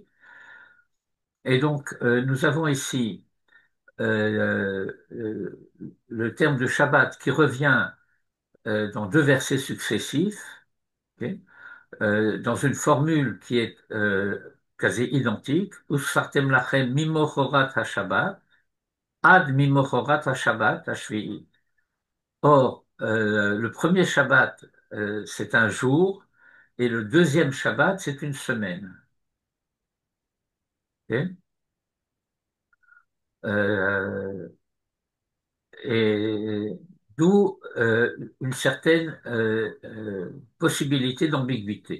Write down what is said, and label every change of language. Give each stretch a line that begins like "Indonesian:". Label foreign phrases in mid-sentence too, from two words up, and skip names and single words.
French: Et donc, nous avons ici le terme de Shabbat qui revient dans deux versets successifs, ok, dans une formule qui est quasi identique,
Hebrew: וספרתם לכם ממחרת השבת, עד ממחרת השבת השביעית.
French: Or, le premier Shabbat, c'est un jour, et le deuxième Shabbat, c'est une semaine. Ok. Euh, et d'où une certaine possibilité d'ambiguïté.